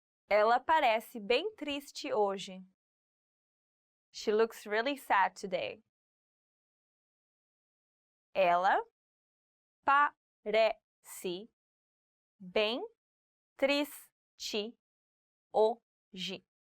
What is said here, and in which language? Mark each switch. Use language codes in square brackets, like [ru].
[pt] Ela parece bem triste hoje. [en] She looks really sad today. [pt] Ela parece bem triste hoje.